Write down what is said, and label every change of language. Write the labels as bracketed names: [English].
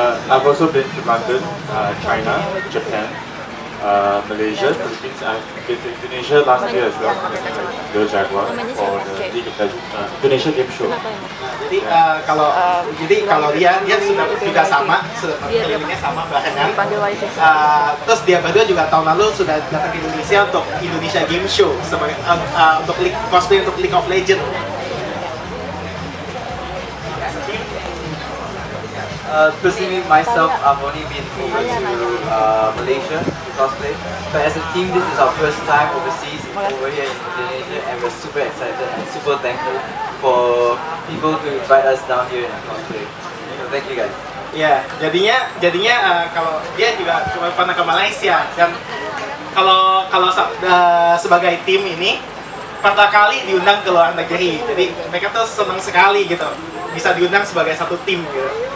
[English] I've also been to London, China, Japan, Malaysia, Philippines. I've been to Indonesia last year as well, the Jaguar for the League of Legends Indonesia Game Show. [Indonesian] Kalau dia sudah juga sama, sudah kelilingnya sama barengan. Terus dia berdua juga tahun lalu sudah datang ke Indonesia untuk Indonesia Game Show sebagai untuk cosplay untuk League of Legends. [English] Personally, myself, I've only been over to Malaysia to cosplay. But as a team, this is our first time overseas over here in Indonesia, and we're super excited and super thankful for people to invite us down here and cosplay. So thank you guys. [Indonesian] Ya, jadinya kalau dia juga cuma pernah ke Malaysia, dan kalau sebagai tim ini pertama kali diundang ke luar negeri, jadi mereka tuh senang sekali gitu. bisa diundang sebagai satu tim gitu.